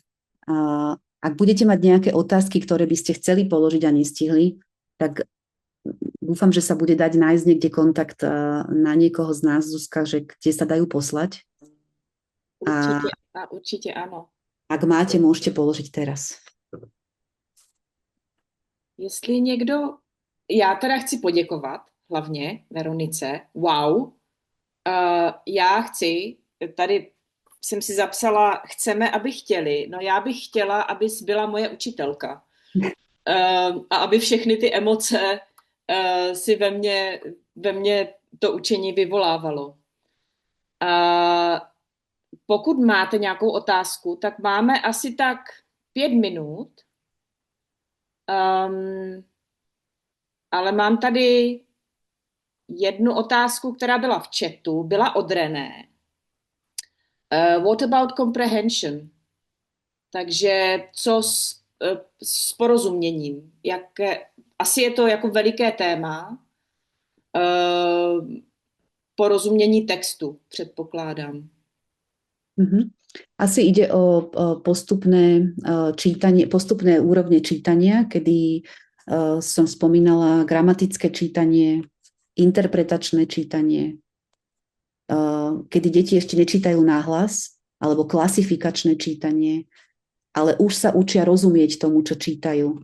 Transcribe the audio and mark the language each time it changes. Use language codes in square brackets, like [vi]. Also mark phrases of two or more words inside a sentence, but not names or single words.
[sk] Ak budete mať nejaké otázky, ktoré by ste chceli položiť a nestihli, tak dúfam, že sa bude dať nájsť niekde kontakt na niekoho z nás, Zuzka, že kde sa dajú poslať. Určite áno. Ak máte, môžete položiť teraz. [cs] Jestli někdo, já teda chci poděkovat hlavně Veronice. Wow. Já chci, tady jsem si zapsala, chceme, aby chtěli. No já bych chtěla, abys byla moje učitelka. A aby všechny ty emoce si ve mně to učení vyvolávalo. Pokud máte nějakou otázku, tak máme asi tak 5 minut. Ale mám tady jednu otázku, která byla v chatu, byla od René. [en] What about comprehension? [cs] Takže co s porozuměním? Asi je to jako veliké téma. Porozumění textu, předpokládám. [sk] Asi ide o postupné čítanie, postupné úrovne čítania, kedy som spomínala gramatické čítanie, interpretačné čítanie, kedy deti ešte nečítajú nahlas, alebo klasifikačné čítanie, ale už sa učia rozumieť tomu, čo čítajú.